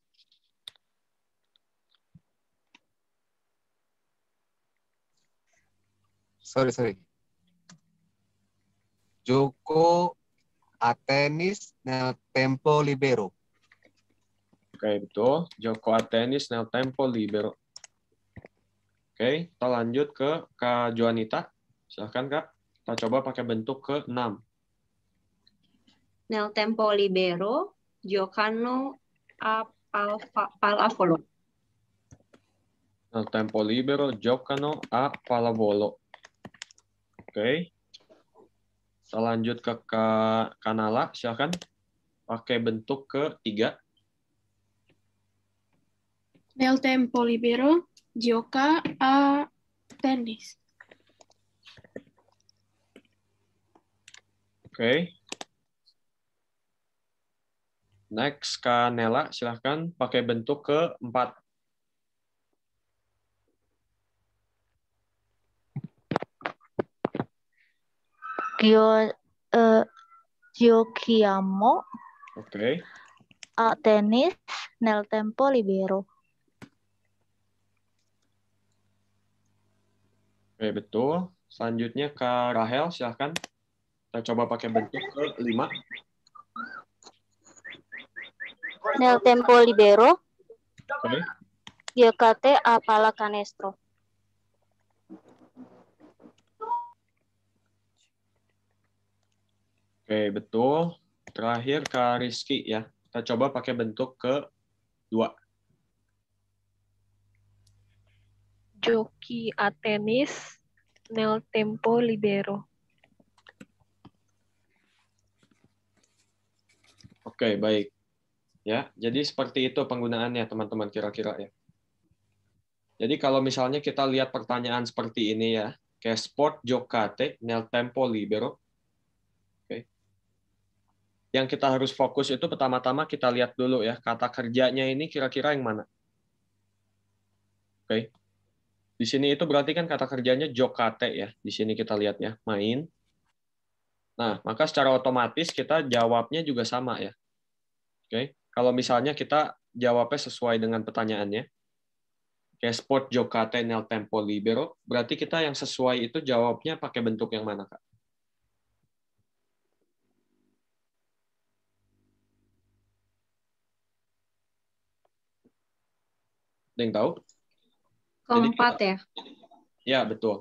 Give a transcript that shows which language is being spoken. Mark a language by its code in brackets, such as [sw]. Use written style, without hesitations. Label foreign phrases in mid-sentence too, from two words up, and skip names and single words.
[en] Sorry. [it] Gioco a tenis nel tempo libero. [id] Oke, betul. [it] Gioco a tenis nel tempo libero. [id] Oke, kita lanjut ke Kak Joanita. Silahkan Kak. Kita coba pakai bentuk ke-6. [it] Nel tempo libero, giocano a pallavolo. Nel tempo libero, giocano a pallavolo. [id] Oke. Kita lanjut ke Kak Kanala. Silahkan. Pakai bentuk ke-3. [it] Nel tempo libero, gioca a tennis. [id] Oke. Next, Kak Nela, silahkan pakai bentuk ke-4. [it] Giochiamo [id] Oke. [it] a tenis nel tempo libero. [id] Oke, betul. Selanjutnya Kak Rahel, silahkan. Kita coba pakai bentuk ke-5. [it] Nel tempo libero, [id] Oke. [it] giocate a pallacanestro. [id] Oke, betul. Terakhir Kak Rizky ya. Kita coba pakai bentuk ke-2. [it] Giochi a tenis nel tempo libero. [id] Oke, baik. Ya, jadi seperti itu penggunaannya teman-teman kira-kira ya. Jadi kalau misalnya kita lihat pertanyaan seperti ini ya, kayak sport [it] giocate nel tempo libero. [id] Oke. Yang kita harus fokus itu pertama-tama kita lihat dulu ya, kata kerjanya ini kira-kira yang mana. Oke. Di sini itu berarti kan kata kerjanya giocate ya. Di sini kita lihat ya, main. Nah, maka secara otomatis kita jawabnya juga sama ya. Oke. Kalau misalnya kita jawabnya sesuai dengan pertanyaannya, kayak sport [it] giocate nel tempo libero, [id] berarti kita yang sesuai itu jawabnya pakai bentuk yang mana, Kak? Ada yang tahu? Keempat ya? Ya, betul.